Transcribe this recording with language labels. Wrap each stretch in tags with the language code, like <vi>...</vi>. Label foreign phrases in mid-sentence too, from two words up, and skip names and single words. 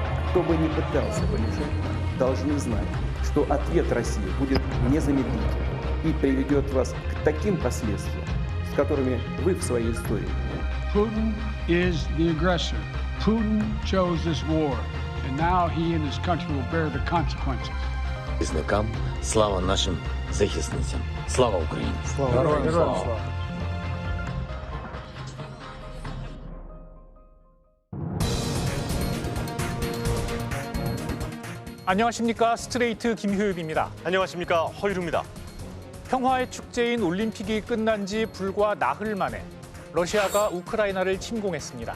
<ru>Кто бы ни пытался помешать, должны знать, что ответ России будет незамедлительным и приведет вас к таким последствиям, с которыми вы в своей истории.</ru> <en>Putin is the aggressor. Putin chose this war, and now he and his country will bear the consequences.</en> <uk>Захисникам, слава нашим захисницям. Слава Україні! Героям слава!</uk> <ko>안녕하십니까. 스트레이트 김효엽입니다. 안녕하십니까. 허유루입니다. 평화의 축제인 올림픽이 끝난 지 불과 나흘 만에 러시아가 우크라이나를 침공했습니다.</ko>